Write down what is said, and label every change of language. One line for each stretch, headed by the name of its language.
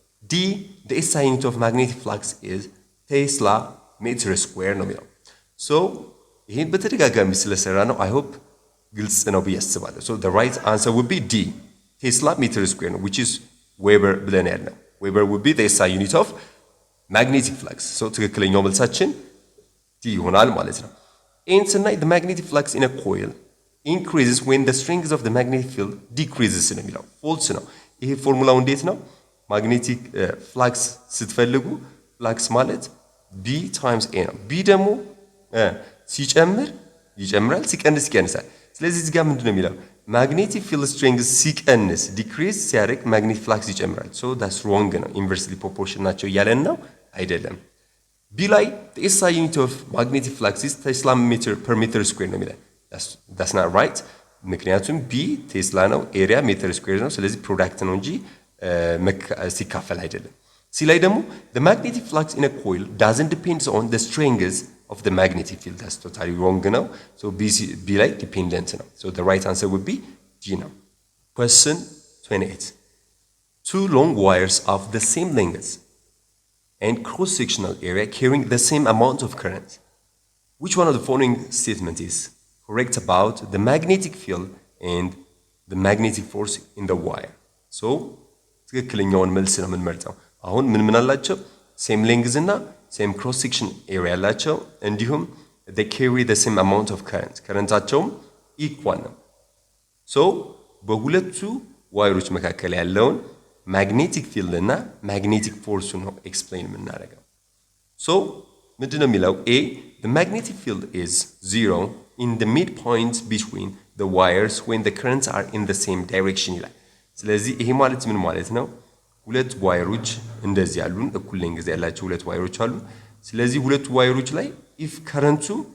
English: D the SI unit of magnetic flux is Tesla meter square ነው የሚለው።
Amharic: ሶ ይሄን በተደጋጋሚ ስለሰራ ነው I hope ግልጽ ነው ብዬ አስባለሁ።
English: ሶ the right answer would be D Tesla meter square ነው which is Weber ብለን ያልነው። Weber would be the SI unit of magnetic flux.
Amharic: ሶ ትክክለኛው መልሳችን D ይሆናል ማለት ነው።
English: And tonight the magnetic flux in a coil increases when the strength of the magnetic field decreases
Amharic: ነው የሚለው። ፎልስ ነው። ይሄ ፎርሙላው እንዴት ነው? ማግኔቲክ ፍላክስ ስትፈልጉ ፍላክስ ማለት B times A ነው። B ደግሞ ሲጨምር ይጨምራል፣ ሲቀንስ ይቀንሳል። ስለዚህ እዚህ ጋር ምንድነው የሚለው? ማግኔቲክ ፊልድ ስትሬንግዝ ሲቀንስ ዲክሪዝ ሲያደርግ ማግኔቲክ ፍላክስ ይጨምራል። ሶ ዳትስ ሮንግ ነው። ኢንቨርስሊ ፕሮፖርሽን ናቸው እያለን ነው አይደለም። ቢ ላይ
English: the SI unit of magnetic flux is Tesla meter per meter square
Amharic: ነው የሚለው። that's not right። ምክንያቱም B ቴስላ ነው፣ ኤሪያ ሜትር ስኩዌር ነው። ስለዚህ ፕሮዳክት ነው እንጂ ሲካፈል አይደለም። ሲ ላይ ደግሞ
English: the magnetic flux in a coil doesn't depend on the strength of the magnetic field. that's totally wrong ነው። so B ላይ dependent ነው። so the right answer would be G ነው። question 28 two long wires of the same length and cross-sectional area carrying the same amount of current. Which one of the following statement is correct about the magnetic field and the magnetic force in the wire?
Amharic: So ትክክለኛውን መልስ ነው የምንመርጠው። አሁን ምን አላቸው? ሴም ሌንግዝ እና ሴም ክሮስ ሴክሽን ኤሪያ አላቸው። እንዲሁም
English: they carry the same amount of current
Amharic: ከረንታቸውም ኢኳል ነው። so በሁለቱ ዋየሮች መካከል ያለውን magnetic field እና magnetic force ነው explain የምናደርገው so ምንድነው የሚለው a
English: the magnetic field is 0 in the midpoint between the wires when the currents are in the same direction
Amharic: ይላል ስለዚህ ይሄ ማለት ምን ማለት ነው ሁለት ዋየሮች እንደዚህ ያሉን እኩል ሌንግዝ ያላቸው ሁለት ዋየሮች አሉ ስለዚህ ሁለቱ ዋየሮች ላይ if current